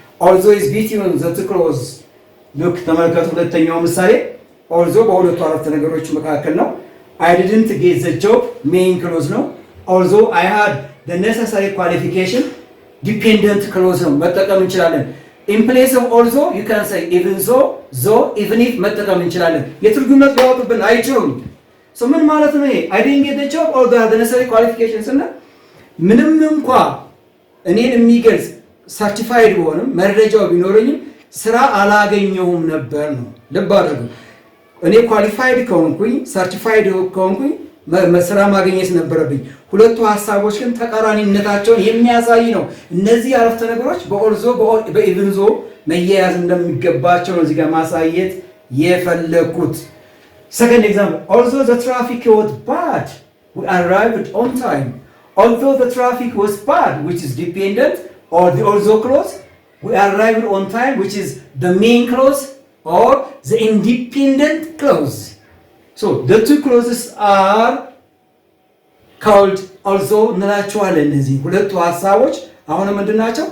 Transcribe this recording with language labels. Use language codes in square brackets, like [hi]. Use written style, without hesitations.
[en] although is between the two clauses. look [am] ተመልከቱ፣ ሁለተኛው ምሳሌ [en] although [am] በሁለቱ አረፍተ ነገሮች መካከል ነው። [en] I didn't get the job main clause ነው። although I had the necessary qualification dependent clause ነው መጠቀም እንችላለን። in place of although you can say even though even if [am] መጠቀም እንችላለን። የትርጉምነት ሊያወጡብን አይችሉም። so ምን ማለት ነው ይሄ? [en] I didn't get the job although I had the necessary qualifications [am] እና ምንም እንኳ እኔን የሚገልጽ ሰርቲፋይድ ቢሆንም መረጃው ቢኖረኝም ስራ አላገኘሁም ነበር ነው። ልብ አድርጉ። እኔ ኳሊፋይድ ከሆንኩኝ ሰርቲፋይድ ከሆንኩኝ ስራ ማግኘት ነበረብኝ። ሁለቱ ሐሳቦች ግን ተቃራኒነታቸውን የሚያሳይ ነው። እነዚህ አረፍተ ነገሮች በኦልዞ በኢቭንዞ መያያዝ እንደሚገባቸው ነው እዚህ ጋር ማሳየት የፈለኩት። [en] second example, although the traffic was bad we arrived on time. although the traffic was bad which is dependent, or the although clause, we arrived on time which is the main clause or the independent clause. So the two clauses are called although [am] እንላቸዋለን። እነዚህ ሁለቱ ሐሳቦች አሁን ምንድናቸው?